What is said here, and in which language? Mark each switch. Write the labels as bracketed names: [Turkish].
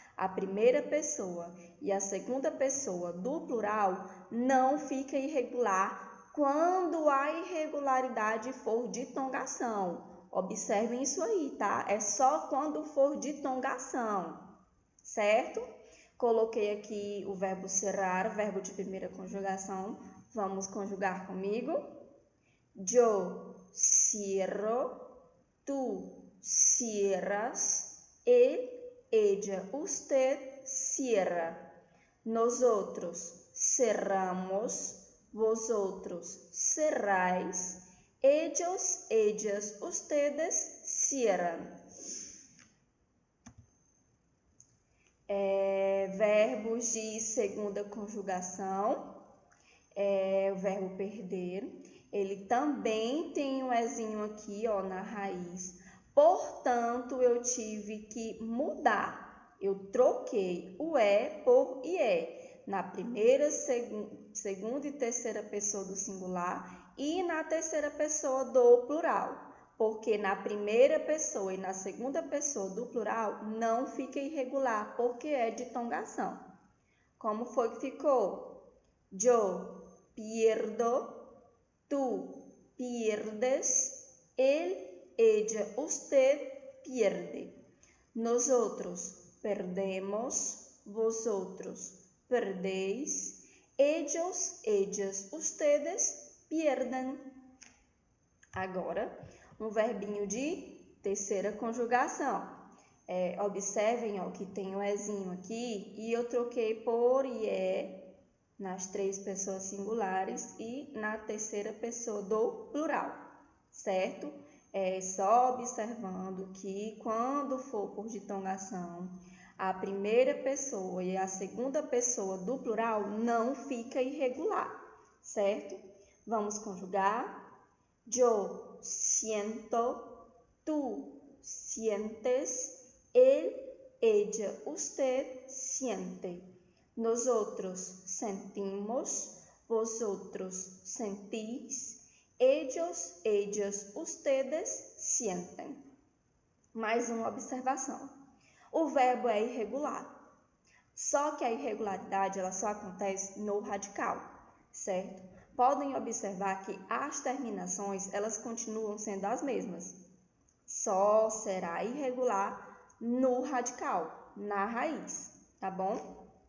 [Portuguese] A primeira pessoa e a segunda pessoa do plural não fica irregular quando a irregularidade for ditongação. Observem isso aí, tá? É só quando for ditongação, certo? Coloquei aqui o verbo cerrar, verbo de primeira conjugação. Vamos conjugar comigo. [Spanish] Yo cierro, tú cierras, él, ella, usted cierra. Nosotros cerramos, vosotros cerráis, ellos, ellas, ustedes cierran. [Portuguese] Verbos de segunda conjugação, o verbo perder, ele também tem um ezinho aqui, ó, na raiz. Portanto, eu tive que mudar. Eu troquei o por ié na primeira, segunda e terceira pessoa do singular e na terceira pessoa do plural. Porque na primeira pessoa e na segunda pessoa do plural não fica irregular, porque é de tongação. Como foi que ficou? [Spanish] Yo pierdo, tú pierdes, él, ella, usted pierde. Nosotros perdemos, vosotros perdéis, ellos, ellas, ustedes pierden. [Portuguese] Agora, um verbinho de terceira conjugação. Observem, ó, que tem um ezinho aqui e eu troquei por ié nas três pessoas singulares e na terceira pessoa do plural, certo? Só observando que quando for por ditongação, a primeira pessoa e a segunda pessoa do plural não fica irregular, certo? Vamos conjugar. [Spanish] Yo siento, tú sientes, él, ella, usted siente. Nosotros sentimos, vosotros sentís, ellos, ellas, ustedes sienten. [Portuguese] Mais uma observação. O verbo é irregular. Só que a irregularidade ela só acontece no radical, certo? Podem observar que as terminações, elas continuam sendo as mesmas. Só será irregular no radical, na raiz, tá bom?